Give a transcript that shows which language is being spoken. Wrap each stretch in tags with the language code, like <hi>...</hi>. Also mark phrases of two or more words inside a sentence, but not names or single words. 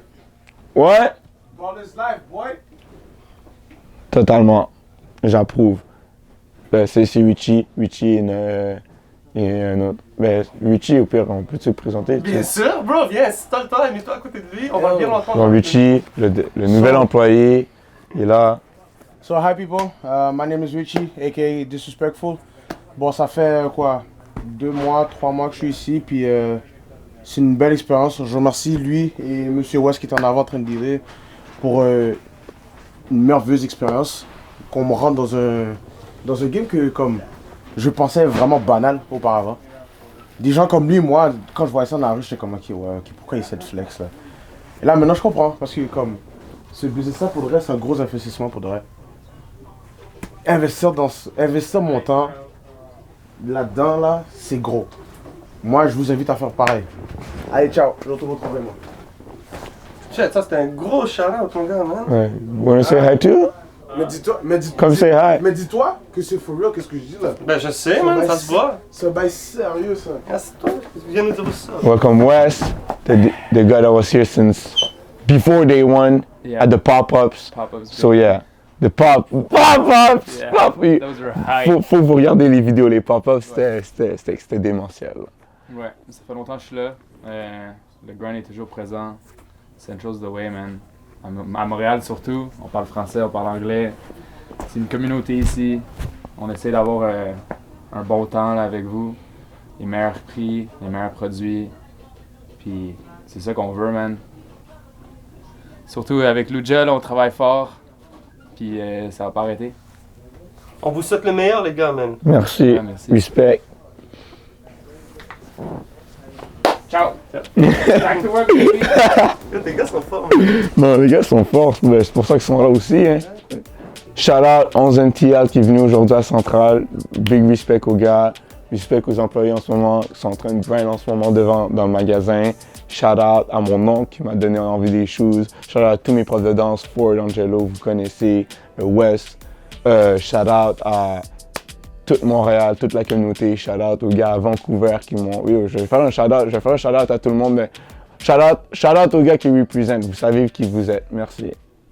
<fr>Ouais. Totalement. J'approuve. C'est Richie. Richie et un autre. Ben, Richie, au pire, on peut te présenter? Bien sûr, bro, viens, si t'as le temps, mets-toi à côté de lui, on va bien l'entendre. Bon, Richie, le nouvel employé, il est là.</fr> <en>So hi people, my name is Richie, aka Disrespectful.</en> <fr>Bon, ça fait quoi, 2 mois, 3 mois que je suis ici, puis c'est une belle expérience. Je remercie lui et Monsieur West qui est en avant en train de dire pour une merveilleuse expérience. Qu'on me rentre dans un game que comme je pensais vraiment banal auparavant. Des gens comme lui, moi, quand je voyais ça dans la rue, j'étais comme ok, pourquoi il y a cette flex là? Et là maintenant je comprends, parce que comme ce business là pour le reste, c'est un gros investissement pour de vrai. Investir mon temps là-dedans là, c'est gros. Moi je vous invite à faire pareil. Allez ciao, je retourne au travail moi. Shit, ça c'était un gros shout-out</fr> <en>ton gars, man.</en> <fr>Ouais.</fr> <en>Wanna say hi too? Come say hi.</en> <fr>Mais dis-toi que c'est</fr> <en>for real,</en> <fr>qu'est-ce que je dis là? Ben je sais, man, ça se voit. C'est un bail sérieux ça. Ah, c'est toi, tu viens nous dire ça.</fr> <en>Welcome Wes, the guy that was here since before day one at the pop-ups. Pop-ups. So yeah, the pop-ups! Yeah, Pop those were hype.</en> <fr>faut vous regarder les vidéos, les pop-ups, c'était démentiel. Ouais, ça fait longtemps que je suis là. Le grind est toujours présent.</fr> <en>Central's the way, man.</en> <fr>À Montréal surtout, on parle français, on parle anglais. C'est une communauté ici. On essaie d'avoir un bon temps là, avec vous. Les meilleurs prix, les meilleurs produits. Puis c'est ça qu'on veut, man. Surtout avec Luja, là, on travaille fort. Puis ça va pas arrêter. On vous souhaite le meilleur, les gars, man. Merci, Ouais, merci. respect. Ciao!</fr> <en>Back to work, baby!</en> <fr>Les gars sont forts, man. Non, les gars sont forts, ben, c'est pour ça qu'ils sont là aussi. Hein.</fr> <en>Shout out</en> <fr>11 NTL qui est venu aujourd'hui à Centrale.</fr> <en>Big respect</en> <fr>aux gars, respect aux employés en ce moment qui sont en train de grind en ce moment dans le magasin.</fr> <en>Shout out</en> <fr>à mon oncle qui m'a donné envie des shoes.</fr> <en>Shout out</en> <fr>à tous mes profs de danse, Ford, Angelo, vous connaissez, le West. Shout out à toute Montréal, toute la communauté. Shout-out aux gars à Vancouver qui m'ont... Yo, je vais faire un shout-out à tout le monde, mais shout-out aux gars qui représentent. Vous savez qui vous êtes. Merci.</fr>